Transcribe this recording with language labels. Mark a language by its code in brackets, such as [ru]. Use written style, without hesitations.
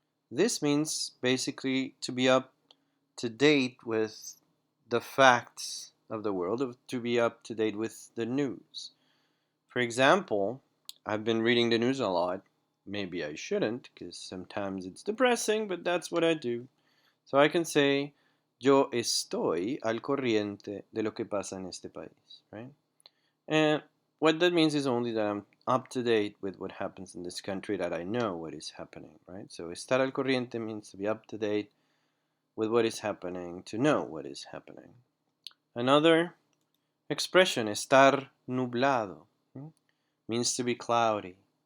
[en] This means basically to be up to date with the facts of the world, to be up to date with the news. For example, I've been reading the news a lot. Maybe I shouldn't, because sometimes it's depressing, but that's what I do. So I can say, [es] yo estoy al corriente de lo que pasa en este país, [en] right? And what that means is only that I'm up to date with what happens in this country, that I know what is happening, right? So estar al corriente means to be up to date with what is happening, to know what is happening. Another expression, estar nublado, means to be cloudy.